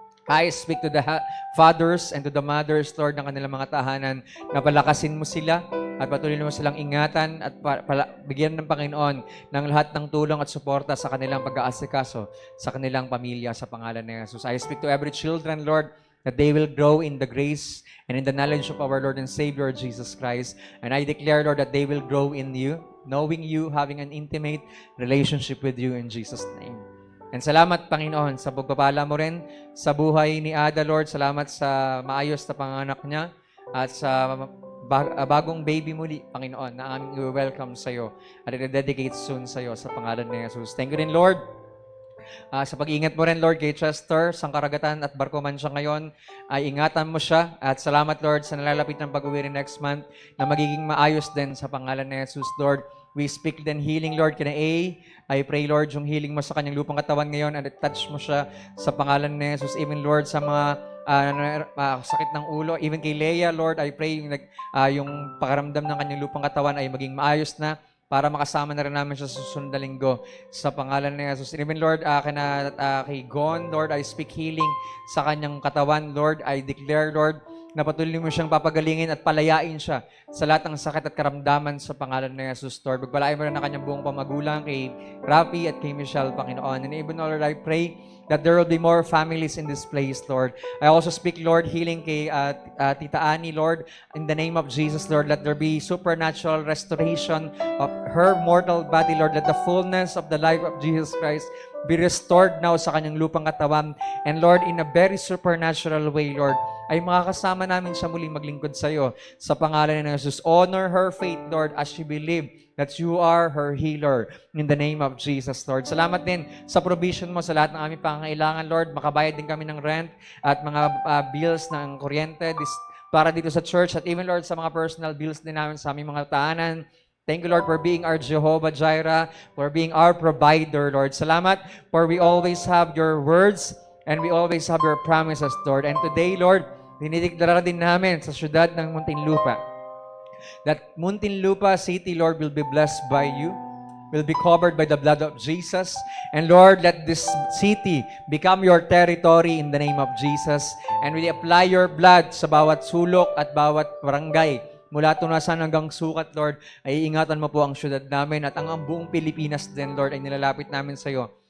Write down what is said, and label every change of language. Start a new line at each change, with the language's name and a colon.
Filipino: I speak to the fathers and to the mothers, Lord, ng kanilang mga tahanan, na palakasin mo sila at patuloy mo silang ingatan at bigyan ng Panginoon ng lahat ng tulong at suporta sa kanilang pag-aasikaso sa kanilang pamilya sa pangalan ni Jesus.
English: I speak to every children, Lord, that they will grow in the grace and in the knowledge of our Lord and Savior, Jesus Christ. And I declare, Lord, that they will grow in you, knowing you, having an intimate relationship with you in Jesus' name.
Filipino: And salamat, Panginoon, sa pagpapala mo rin sa buhay ni Ada, Lord. Salamat sa maayos na panganak niya at sa bagong baby muli, Panginoon, na aming i-welcome sa iyo at i-dedicate soon sa iyo sa pangalan ni Jesus. Thank you rin, Lord, sa pag-iingat mo rin, Lord, kay Chester, sang karagatan at barko man siya ngayon, ay ingatan mo siya. At salamat, Lord, sa nalalapit ng pag-uwi rin next month na magiging maayos din sa pangalan ni Jesus, Lord.
English: We speak then healing, Lord, kina A.
Filipino: I pray, Lord, yung healing mo sa kanyang lupang katawan ngayon and touch mo siya sa pangalan ni Jesus. Even, Lord, sa mga sakit ng ulo, even kay Leia, Lord, I pray yung pakaramdam ng kanyang lupang katawan ay maging maayos na para makasama na rin namin siya sa susunod na linggo sa pangalan ni Jesus. Even, Lord, kay Gon, Lord, I speak healing sa kanyang katawan, Lord. I declare, Lord, na patuloy mo siyang papagalingin at palayain siya sa lahat ng sakit at karamdaman sa pangalan ni Jesus, Lord. Pagpalain mo rin ang kanyang buong pamagulang kay Rafi at kay Michelle, Panginoon.
English: And even, Lord, I pray that there will be more families in this place, Lord. I also speak, Lord, healing kay Tita Annie, Lord, in the name of Jesus, Lord. Let there be supernatural restoration of her mortal body, Lord. Let the fullness of the life of Jesus Christ be restored now sa kanyang lupang katawan.
Filipino: And Lord, in a very supernatural way, Lord, ay makakasama namin siya muling maglingkod sa iyo sa pangalan ni Jesus.
English: Honor her faith, Lord, as she believe that you are her healer in the name of Jesus, Lord.
Filipino: Salamat din sa provision mo sa lahat ng aming pangangailangan, Lord. Makabayad din kami ng rent at mga bills ng kuryente para dito sa church at even, Lord, sa mga personal bills din namin sa aming mga tahanan.
English: Thank you, Lord, for being our Jehovah Jireh, for being our provider, Lord. Salamat for we always have your words and we always have your promises, Lord. And today, Lord, dinideklara din namin sa syudad ng Muntinlupa that Muntinlupa City, Lord, will be blessed by you, will be covered by the blood of Jesus. And Lord, let this city become your territory in the name of Jesus. And we apply your blood sa bawat sulok at bawat barangay.
Filipino: Mula tunasan hanggang sukat, Lord, ay ingatan mo po ang syudad namin at ang buong Pilipinas din, Lord, ay nilalapit namin sa iyo.